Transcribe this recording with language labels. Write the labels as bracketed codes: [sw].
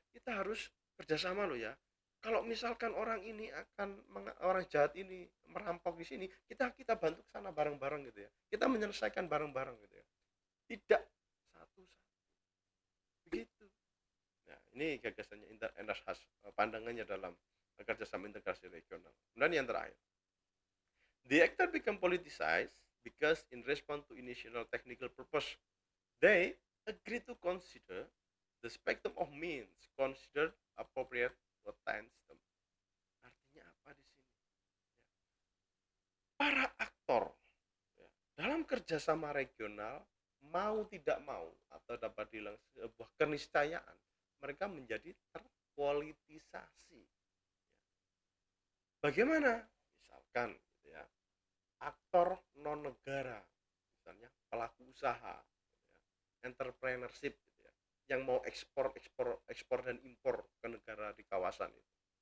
[id] Kita harus kerjasama loh ya. Kalau misalkan orang jahat ini merampok di sini, kita bantu ke sana bareng-bareng gitu ya. Kita menyelesaikan bareng-bareng gitu ya. Tidak satu-satu. Begitu. Nah, ini gagasannya Ernest Haas, pandangannya dalam kerjasama integrasi regional. [en] Dan yang terakhir, the actor become politicized because in response to initial technical purpose, they agree to consider the spectrum of means considered appropriate to attain them. [id] Artinya apa di sini? Para aktor ya, dalam kerjasama regional mau tidak mau atau dapat bilang sebuah keniscayaan mereka menjadi terpolitisasi. Bagaimana? Misalkan gitu ya, aktor non negara, misalnya pelaku usaha, ya, entrepreneurship gitu ya, yang mau ekspor dan impor ke negara di kawasan itu.